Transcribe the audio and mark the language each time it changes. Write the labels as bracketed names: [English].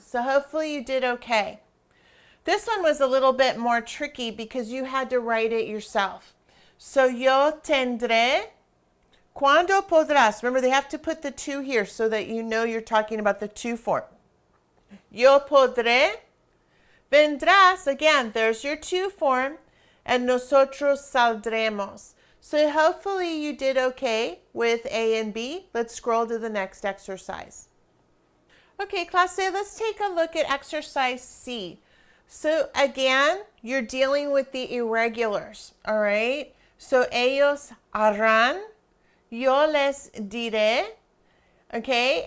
[English] So hopefully you did okay. This one was a little bit more tricky because you had to write it yourself. [Spanish] So yo tendré. ¿Cuándo podrás? [English] Remember, they have to put the to here so that you know you're talking about the to form. [Spanish] Yo podré. Vendrás. [English] Again, there's your to form. [Spanish] And nosotros saldremos. [English] So hopefully you did okay with A and B. Let's scroll to the next exercise. Okay, class A, let's take a look at exercise C. So again, you're dealing with the irregulars, all right? [Spanish] So ellos harán, yo les diré, [English] okay?